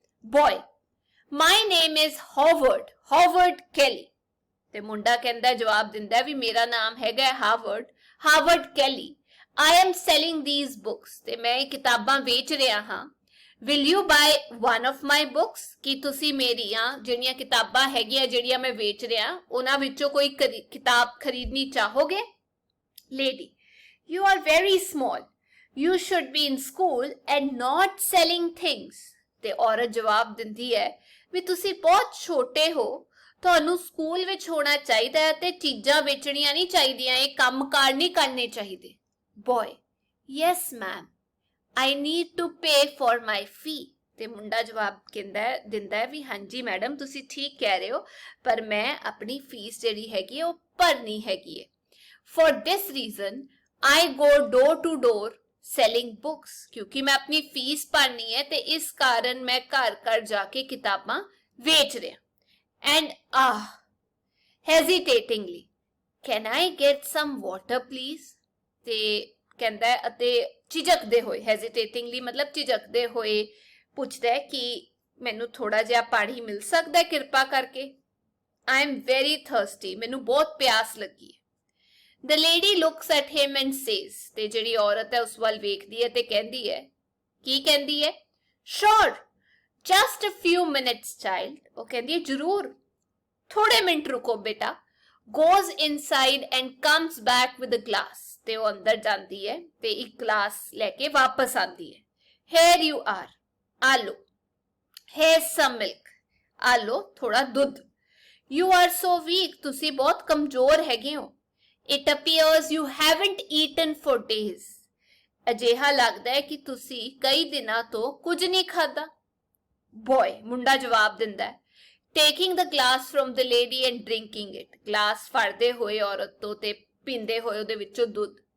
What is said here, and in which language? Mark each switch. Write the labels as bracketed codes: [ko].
[en] Boy, my name is Howard Kelly. [pa] ਤੇ ਮੁੰਡਾ ਕਹਿੰਦਾ ਜਵਾਬ ਦਿੰਦਾ ਵੀ ਮੇਰਾ ਨਾਮ ਹੈਗਾ Harvard Kelly. [en] I am selling these books. [pa] ਤੇ ਮੈਂ ਇਹ ਕਿਤਾਬਾਂ ਵੇਚ ਰਿਹਾ ਹਾਂ। [en] Will you buy one of my books? [pa] ਕੀ ਤੁਸੀਂ ਮੇਰੀਆਂ ਜਿਹੜੀਆਂ ਕਿਤਾਬਾਂ ਹੈਗੀਆਂ ਜਿਹੜੀਆਂ ਮੈਂ ਵੇਚ ਰਿਹਾ ਉਹਨਾਂ ਵਿੱਚੋਂ ਕੋਈ ਕਿਤਾਬ ਖਰੀਦਣੀ ਚਾਹੋਗੇ? [en] Lady, you are very small. You should be in school and not selling things. [pa] ਤੇ ਔਰਤ ਜਵਾਬ ਦਿੰਦੀ ਹੈ ਵੀ ਤੁਸੀਂ ਬਹੁਤ ਛੋਟੇ ਹੋ, ਤੁਹਾਨੂੰ ਸਕੂਲ ਵਿੱਚ ਹੋਣਾ ਚਾਹੀਦਾ ਹੈ ਤੇ ਚੀਜ਼ਾਂ ਵੇਚਣੀਆਂ ਨਹੀਂ ਚਾਹੀਦੀਆਂ, ਇਹ ਕੰਮਕਾਰ ਨਹੀਂ ਕਰਨੇ ਚਾਹੀਦੇ। [en] Boy, yes ma'am, I need to pay for my fee. [pa] ਤੇ ਮੁੰਡਾ ਜਵਾਬ ਦਿੰਦਾ ਹੈ ਵੀ ਹਾਂਜੀ ਮੈਡਮ ਤੁਸੀਂ ਠੀਕ ਕਹਿ ਰਹੇ ਹੋ, ਪਰ ਮੈਂ ਆਪਣੀ ਫੀਸ ਜਿਹੜੀ ਹੈਗੀ ਹੈ ਉਹ ਭਰਨੀ ਹੈਗੀ ਹੈ। [en] For this reason, I go door to door selling books. [pa] ਕਿਉਂਕਿ ਮੈਂ ਆਪਣੀ ਫੀਸ ਭਰਨੀ ਹੈ ਤੇ ਇਸ ਕਾਰਨ ਮੈਂ ਘਰ ਘਰ ਜਾ ਕੇ ਕਿਤਾਬਾਂ ਵੇਚ ਰਿਹਾ। [en] And hesitatingly, can I get some water please? [pa] ਤੇ ਕਹਿੰਦਾ ਅਤੇ ਝਿਜਕਦੇ ਹੋਏ, hesitatingly ਮਤਲਬ ਝਿਜਕਦੇ ਹੋਏ ਪੁੱਛਦਾ ਕਿ ਮੈਨੂੰ ਥੋੜਾ ਜਿਹਾ ਪਾਣੀ ਮਿਲ ਸਕਦਾ ਕਿਰਪਾ ਕਰਕੇ? [en] I am very thirsty. [pa] ਮੈਨੂੰ ਬਹੁਤ ਪਿਆਸ ਲੱਗੀ ਹੈ। [en] The lady looks at him and says, [pa] ਤੇ ਜਿਹੜੀ ਔਰਤ ਹੈ ਉਸ ਵੱਲ ਵੇਖਦੀ ਹੈ ਤੇ ਕਹਿੰਦੀ ਹੈ, ਕੀ ਕਹਿੰਦੀ ਹੈ? [en] Sure, just a few minutes child. [pa] ਉਹ ਕਹਿੰਦੀ ਹੈ ਜ਼ਰੂਰ, ਥੋੜੇ ਮਿੰਟ ਰੁਕੋ ਬੇਟਾ। [en] Goes inside and comes back with a glass. [pa] ਤੇ ਉਹ ਅੰਦਰ ਜਾਂਦੀ ਹੈ ਤੇ ਇੱਕ ਗਲਾਸ ਲੈ ਕੇ ਵਾਪਸ ਆਂਦੀ ਹੈ। [en] Here you are. [pa] ਆ ਲੋ। [en] Here's some milk. [pa] ਆ ਲੋ ਥੋੜਾ ਦੁੱਧ। [en] You are so weak. [pa] ਤੁਸੀਂ ਬਹੁਤ ਕਮਜ਼ੋਰ ਹੈਗੇ ਹੋ। [en] It appears you haven't eaten for days. [pa] ਅਜਿਹਾ ਲੱਗਦਾ ਹੈ ਕਿ ਤੁਸੀਂ ਕਈ ਦਿਨਾਂ ਤੋਂ ਕੁਝ ਨਹੀਂ ਖਾਧਾ। [en] Boy, [pa] ਮੁੰਡਾ ਜਵਾਬ ਦਿੰਦਾ ਹੈ, [en] taking the glass from the lady and drinking it. [pa] Glass ਫੜਦੇ ਹੋਏ ਔਰਤ ਤੋਂ ਤੇ ਪੀਂਦੇ ਹੋਏ ਉਹਦੇ ਵਿੱਚੋਂ ਦੁੱਧ।